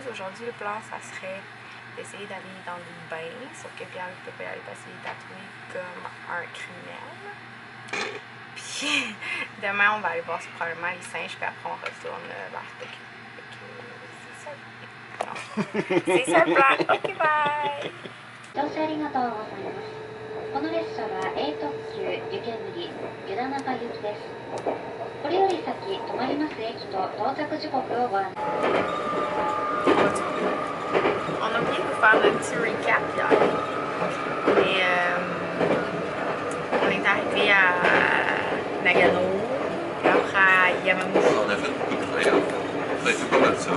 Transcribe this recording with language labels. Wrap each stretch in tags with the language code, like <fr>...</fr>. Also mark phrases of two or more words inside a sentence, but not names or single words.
<fr>Aujourd'hui, le plan, ça serait d'essayer d'aller dans le bain, sauf que Pierre ne peut pas y aller parce qu'il est tatoué comme un criminel. Puis, demain, on va aller voir probablement les singes, puis après, on retourne vers Tokyo. Fait que, c'est ça. Non. C'est ça le plan. Ok, bye!</fr> <ja>乗車ありがとうございます。この列車は A 特急湯煙湯田中行きです。これより先止まります駅と到着時刻をご案内。</ja> <fr>On a oublié de vous faire notre petit recap hier. Et on est arrivé à Nagano, puis après à Yamamushi. On a fait beaucoup de train en fait. Ça a été pas mal ça.</fr>